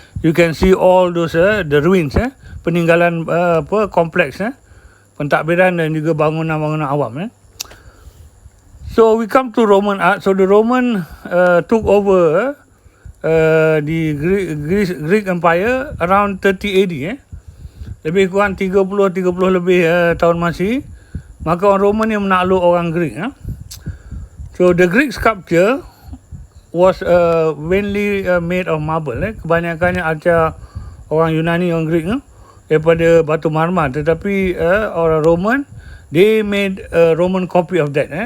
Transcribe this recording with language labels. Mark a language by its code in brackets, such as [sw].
[en] You can see all those the ruins, [ms] peninggalan kompleks, pentadbiran dan juga bangunan-bangunan awam. [en] So we come to Roman art. So the Roman took over the Greek Empire around 30 AD. [ms] Lebih kurang 30 lebih tahun Masihi. Maka orang Roman yang menakluk orang Greek. [en] So the Greek sculpture was mainly made of marble. [ms] Kebanyakannya arca orang Yunani, orang Greek, daripada batu marmar. Tetapi orang [en] Roman, they made a Roman copy of that.